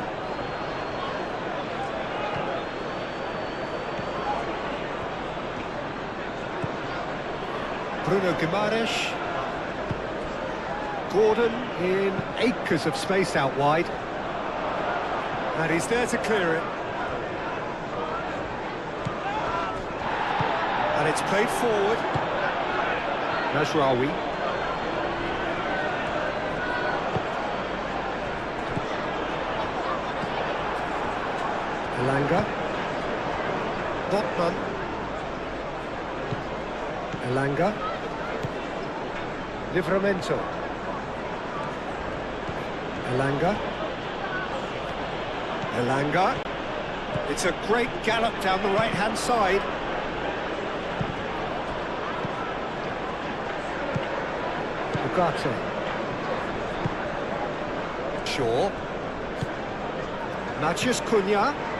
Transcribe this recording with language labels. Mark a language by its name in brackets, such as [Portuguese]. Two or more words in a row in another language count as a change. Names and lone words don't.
[English] Bruno Guimaraes. Gordon in acres of space out wide. And he's there to clear it. And it's played forward. Mazraoui. Elanga. Botman. Elanga. Livramento. Elanga. Elanga. It's a great gallop down the right-hand side. Ugarte. Shaw. Matches Cunha.